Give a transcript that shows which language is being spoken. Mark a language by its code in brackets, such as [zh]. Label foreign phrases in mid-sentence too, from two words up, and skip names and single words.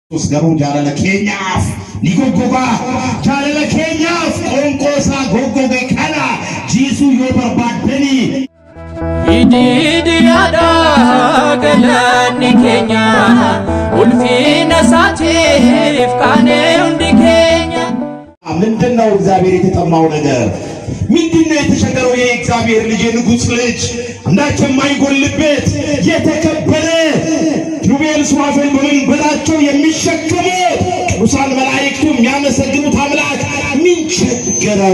[om] Garuu jaalala keenyaaf ni goggogaa jaalala keenyaaf qoonqoosaa goggoge kana jiisuu yoo barbaaddanii Ididiyaadha galanni keenya ulfina isaatiif kaanee hundi keenya [am] ምንድነው እግዚአብሔር የተጠማው ነገር ምንድነው የተቸገረው የእግዚአብሔር ልጅ ንጉሥ ልጅ አንዳች የማይጎልበት የተከበረ ኪሩቤል ሱራፌል በመንበራቸው የሚሸከሙ ቅዱሳን መላእክቱ የሚያመሰግኑት አምላክ ምን ቸገረው?